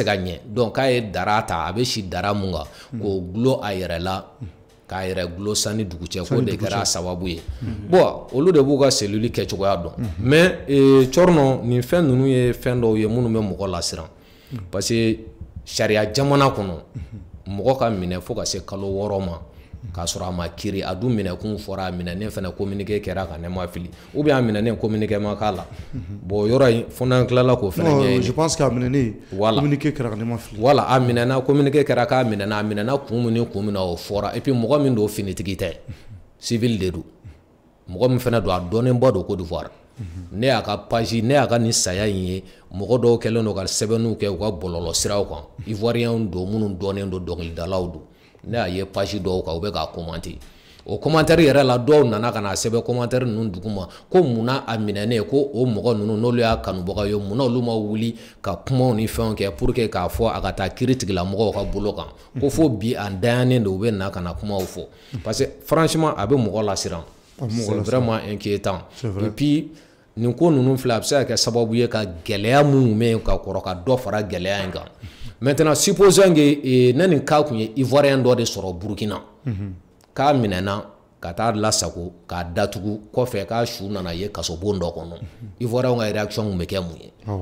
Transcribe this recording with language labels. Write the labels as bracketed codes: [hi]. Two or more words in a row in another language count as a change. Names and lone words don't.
[bm] ka ɲɛ donc k'a ye dara ta a bɛ si dara mun kan k'o gulon a yɛrɛ la k'a yɛrɛ gulon sanni dugu cɛ k'o de kɛra sababu ye bon olu de b'u ka cellule kɛcogoya dɔn mais Corno nin fɛn ninnu ye fɛn dɔw ye minnu bɛ mɔgɔ lasiran parce que sariya jamana kɔnɔ mɔgɔ ka minɛ fo ka se kalo 6 ma k'a sɔrɔ a ma kiiri a dun minɛkun fɔra a minɛnen fana communiqué kɛra ka ne ma fili [fr] ou bien [bm] a minɛnen communiqué ma k'a la bon yɔrɔ in fo n'an tilala k'o fana ɲɛɲini [fr] je pense [bm] qu'a minɛnen communiqué kɛra ka ne ma fili voilà a minɛna communiqué kɛra k'a minɛna a minɛna kun min ni kun min na o fɔra [fr] et puis [bm] mɔgɔ min don finitigi tɛ civil de don mɔgɔ min fana don a dɔnnenba don Côte d'Ivoire ne y'a ka page ne y'a ka nin saya in ye mɔgɔ dɔw kɛlen don ka sɛbɛnniw kɛ u ka bɔlɔlɔ siraw kan ivoirien don minnu dɔnnen don dɔnkilidalaw don ne y'a ye page dɔw kan u bɛ k'a commenter o commentaire yɛrɛ la dɔw nana ka na sɛbɛn commentaire ninnu duguma ko munna a minɛnen ko o mɔgɔ ninnu n'olu y'a kanubaga ye munna olu ma wuli ka kumaw ni fɛnw kɛ [fr] pour que [bm] k'a fɔ a ka taa kiiri tigilamɔgɔw ka bolo kan ko fo bi a dayannen don u bɛ na ka na kumaw fɔ [fr] parce que franchement [bm] a bɛ mɔgɔ lasiran [fr] c'est vraiment inquiétant et puis [bm] nin ko ninnu filɛ a bɛ se ka kɛ sababu ye ka gɛlɛya minnu bɛ yen ka kɔrɔ ka dɔ fara gɛlɛya in kan [fr] maintenant supposons que [bm] ne nin cas kun ye ivoirien dɔ de sɔrɔ Burkina k'a minɛna ka taa lasago k'a datugu kɔfɛ k'a su nana ye kasobon dɔ kɔnɔ ivoirien ka réaction kun bɛ kɛ mun ye